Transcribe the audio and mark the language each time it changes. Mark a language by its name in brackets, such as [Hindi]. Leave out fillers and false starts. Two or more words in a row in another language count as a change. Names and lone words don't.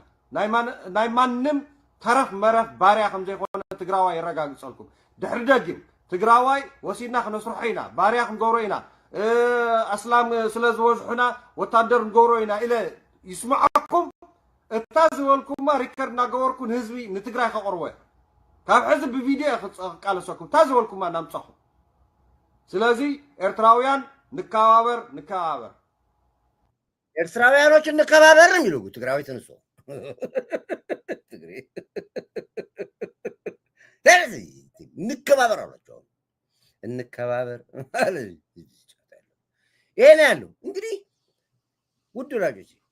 [Tigrinya] ናይ ማንም ተረፍ መረፍ ባርያ ከም ዘይኮነ ትግራዋይ የረጋግፀልኩም። ድሕሪ ደጊም ትግራዋይ ወሲድና ክነስርሖ ኢና ባርያ ክንገብሮ ኢና ኣስላም ስለ ዝበዝሑና ወታደር ንገብሮ ኢና ኢለ ይስማዓኩም እታ ዝበልኩማ ሪከርድ እናገበርኩን ህዝቢ ንትግራይ ከቕርቦ ካብ ሕዚ ብቪድዮ ክቃለሰኩም እታ ዝበልኩማ እናምፀኹ። ስለዚ ኤርትራውያን ንከባበር [Amharic] ኤርትራውያኖች እንከባበር ነው የሚለው ትግራዊ ተነሶ ትግሬ እንከባበር አሏቸው። እንከባበር ይሄ ነው ያለው። እንግዲህ ውድ ወላጆች